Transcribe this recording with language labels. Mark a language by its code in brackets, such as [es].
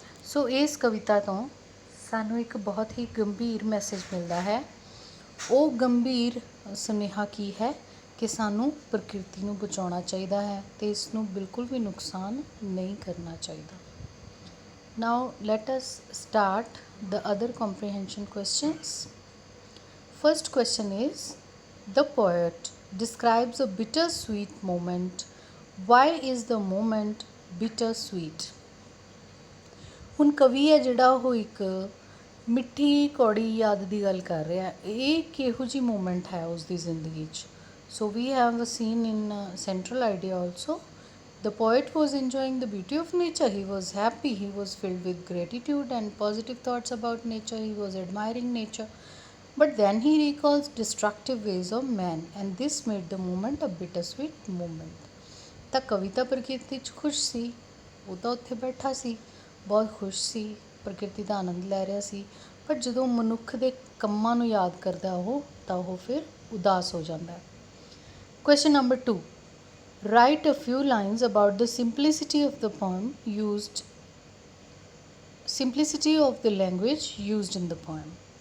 [pa] ਸੋ ਇਸ ਕਵਿਤਾ ਤੋਂ ਸਾਨੂੰ ਇੱਕ ਬਹੁਤ ਹੀ ਗੰਭੀਰ ਮੈਸੇਜ ਮਿਲਦਾ ਹੈ। ਉਹ ਗੰਭੀਰ ਸੁਨੇਹਾ ਕੀ ਹੈ ਕਿ ਸਾਨੂੰ ਪ੍ਰਕਿਰਤੀ ਨੂੰ ਬਚਾਉਣਾ ਚਾਹੀਦਾ ਹੈ ਅਤੇ ਇਸ ਨੂੰ ਬਿਲਕੁਲ ਵੀ ਨੁਕਸਾਨ ਨਹੀਂ ਕਰਨਾ ਚਾਹੀਦਾ। [en] Now let us start the other comprehension questions. First question is the poet describes a bittersweet moment. Why is the moment bittersweet? [pa] ਹੁਣ ਕਵੀ ਹੈ ਜਿਹੜਾ ਉਹ ਇੱਕ ਮਿੱਠੀ ਕੌੜੀ ਯਾਦ ਦੀ ਗੱਲ ਕਰ ਰਿਹਾ। ਇਹ ਕਿਹੋ ਜਿਹੀ ਮੂਮੈਂਟ ਹੈ ਉਸ ਦੀ ਜ਼ਿੰਦਗੀ 'ਚ। [en] So we have a seen in central idea also. The poet was enjoying the beauty of nature. He was happy. He was filled with gratitude and positive thoughts about nature. He was admiring nature. But then he recalls destructive ways of man and this made the moment a bittersweet moment. [pa] ਤਾਂ ਕਵਿਤਾ ਪ੍ਰਕਿਰਤੀ 'ਚ ਖੁਸ਼ ਸੀ, ਉਹ ਤਾਂ ਉੱਥੇ ਬੈਠਾ ਸੀ, ਬਹੁਤ ਖੁਸ਼ ਸੀ, ਪ੍ਰਕਿਰਤੀ ਦਾ ਆਨੰਦ ਲੈ ਰਿਹਾ ਸੀ, ਪਰ ਜਦੋਂ ਮਨੁੱਖ ਦੇ ਕੰਮਾਂ ਨੂੰ ਯਾਦ ਕਰਦਾ ਉਹ ਤਾਂ ਉਹ ਫਿਰ ਉਦਾਸ ਹੋ ਜਾਂਦਾ। [en] Question number 2, write a few lines about the simplicity of the poem used simplicity of the language used in the poem.